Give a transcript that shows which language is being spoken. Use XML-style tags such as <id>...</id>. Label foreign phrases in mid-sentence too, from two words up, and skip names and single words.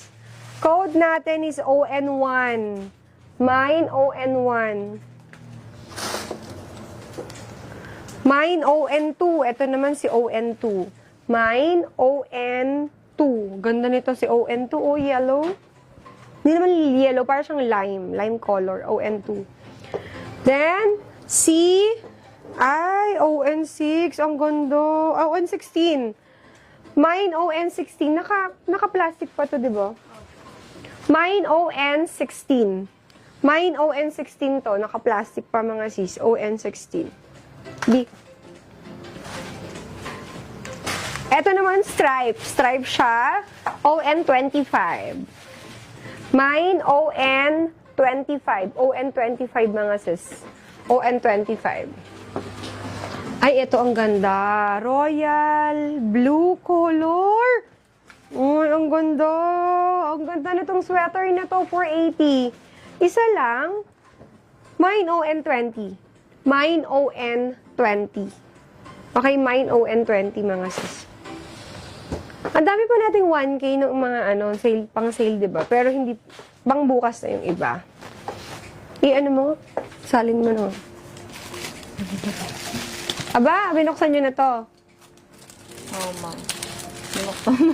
<tl>Code natin is ON1. Mine ON1. Mine ON2. Ito naman si ON2. Mine ON2. Ganda nito si ON2. Oh, yellow. Hindi naman yellow. Parang siyang lime.</tl> <en>Lime color.</en> <tl>ON2. Then, si... Ay, ON6. Ang ganda. ON16. Mine ON16. Naka-plastic pa to, di ba? Mine ON16. Mine ON16 to. Naka-plastic pa, mga sis. ON16. Di. Ito naman stripe. Stripe siya. ON25. Mine ON25. ON25, mga sis. ON25. Ay, ito ang ganda.</tl> <en>Royal blue color.</en> <tl>Uy, ang ganda. Ang ganda nitong sweater na to. 480. Isa lang. Mine ON20. Mine ON20. Okay, mine ON20, mga sis. Ang dami pa nating 1K ng mga sale, pang sale, diba? Pero hindi, bang bukas na yung iba. I-ano mo? Salin mo, no? Aba, binuksan nyo na to. Oo, ma'am. Binuksan mo.</tl>